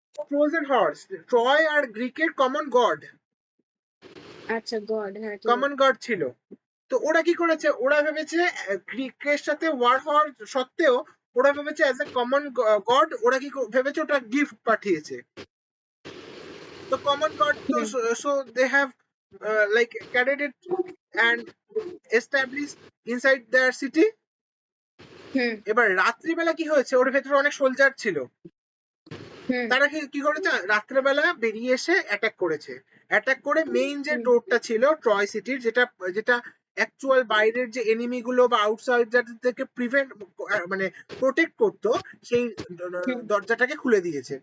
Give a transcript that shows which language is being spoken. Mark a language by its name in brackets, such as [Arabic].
[Bangla] Trojan horse Troy আর গ্রিকের common god, আচ্ছা god হ্যাঁ ঠিক কমন গড ছিল। তো ওরা কি করেছে, ওরা ভেবেছে গ্রিকের সাথে ওয়ার হওয়ার সত্ত্বেও ওরা ভেবেছে [English] as a common god, [Bangla] ওরা কি ভেবেছে ওটা গিফট পাঠিয়েছে। তো কমন গড তো, হুম [English] so they have like carried it and established inside their city. হুম [Bangla] এবার রাত্রিবেলা কি হয়েছে, ওর ভেতরে অনেক সোলজার ছিল, হুম তারা কি করেছে, রাত্রেবেলা বেরিয়ে এসে অ্যাটাক করেছে। অ্যাটাক করে মেইন যে হুম ডোরটা ছিল ট্রয় সিটির, যেটা যেটা অ্যাকচুয়াল বাইরের যে এনিমি গুলো বা আউটসাইডার থেকে প্রিভেন্ট মানে প্রোটেক্ট করতো, সেই দরজাটাকে খুলে দিয়েছে।